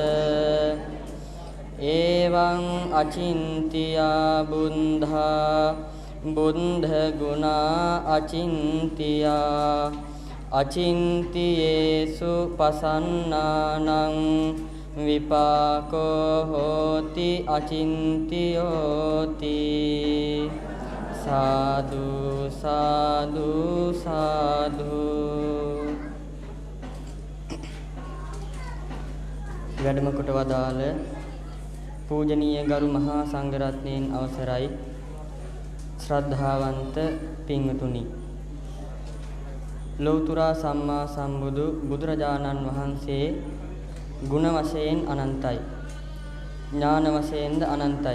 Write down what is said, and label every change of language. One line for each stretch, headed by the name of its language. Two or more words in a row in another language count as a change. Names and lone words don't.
Pali: එවං අචින්තියා බුද්ධා බුද්ධ ගුණා අචින්තියා අචින්තියේසු පසන්නානං විපාකෝ හෝති අචින්තියෝති සාදු සාදු සාදු.
Sinhala: වැඩම කොට වදාළ පූජනීය ගරු මහා සංඝරත්නයන් අවසරයි ශ්‍රද්ධාවන්ත පින්වතුනි. ලෞතර සම්මා සම්බුදු බුදුරජාණන් වහන්සේ ගුණ වශයෙන් අනන්තයි, ඥාන වශයෙන්ද අනන්තයි.